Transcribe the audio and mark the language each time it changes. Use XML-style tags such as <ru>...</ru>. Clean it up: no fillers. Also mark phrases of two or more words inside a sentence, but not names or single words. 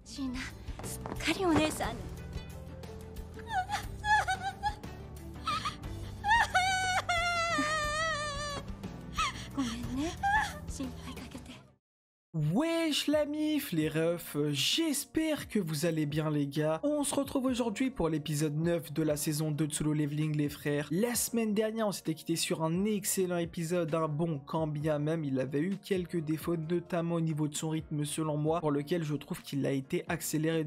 <ja>しいな。すっかりお姉さん。ごめんね。心配かけて。</ja> <fr>Wesh la mif les refs, j'espère que vous allez bien les gars. On se retrouve aujourd'hui pour l'épisode 9 de la saison 2 de Solo Leveling les frères. La semaine dernière on s'était quitté sur un excellent épisode, un bon quand bien même il avait eu quelques défauts, notamment au niveau de son rythme selon moi, pour lequel je trouve qu'il a été accéléré</fr>